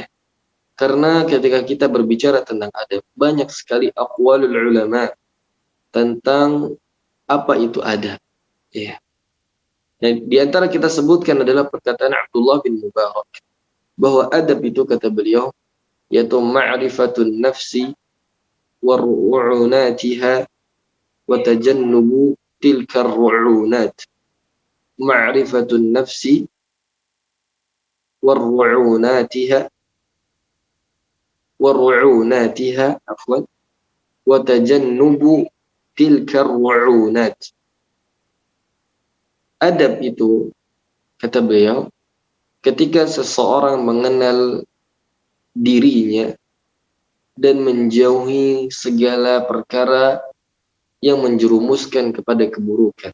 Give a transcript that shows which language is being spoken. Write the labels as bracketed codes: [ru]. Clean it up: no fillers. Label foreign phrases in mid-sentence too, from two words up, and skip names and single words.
[id] Karena ketika kita berbicara tentang adab, banyak sekali [ar] أقوال العلماء [id] tentang apa itu adab. Ya. Dan di antara kita sebutkan adalah perkataan Abdullah bin Mubarak bahwa adab itu, kata beliau, yaitu [ar] معرفة النفس ورعوناتها وتجنب تلك الرعونات. معرفة النفس ورعوناتها وتجنب تلك الرعونات. [id] Adab itu, kata beliau, ketika seseorang mengenal dirinya dan menjauhi segala perkara yang menjerumuskan kepada keburukan.